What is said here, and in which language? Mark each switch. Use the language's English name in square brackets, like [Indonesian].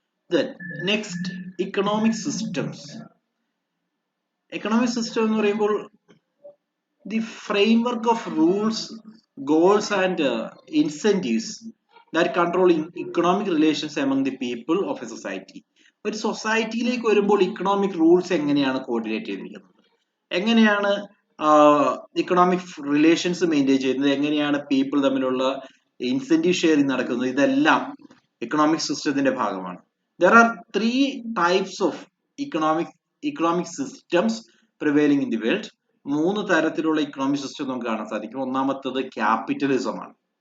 [English] Then next, economic systems. Economic system [Malayalam] എന്ന് പറയുമ്പോൾ [English] the framework of rules, goals and incentives that control economic relations among the people of a society. [Malayalam] ഒരു സൊസൈറ്റിയിലേക്ക് വരുമ്പോൾ economic rules എങ്ങനെയാണ് coordinate ചെയ്തിരിക്കുന്നത്, എങ്ങനെയാണ് economic relations maintain ചെയ്യുന്നത്, എങ്ങനെയാണ് people തമ്മിലുള്ള ഇൻസെന്റീവ് ഷെയറിംഗ് നടക്കുന്നത്, ഇതെല്ലാം ഇക്കണോമിക് സിസ്റ്റത്തിന്റെ ഭാഗമാണ്. [English] There are 3 types of economic systems prevailing in the world. [Malayalam] 3 തരത്തിലുള്ള ഇക്കണോമിക് സിസ്റ്റം നമുക്ക് കാണാൻ സാധിക്കും. ഒന്നാമത്തത് ക്യാപിറ്റലിസം ആണ്.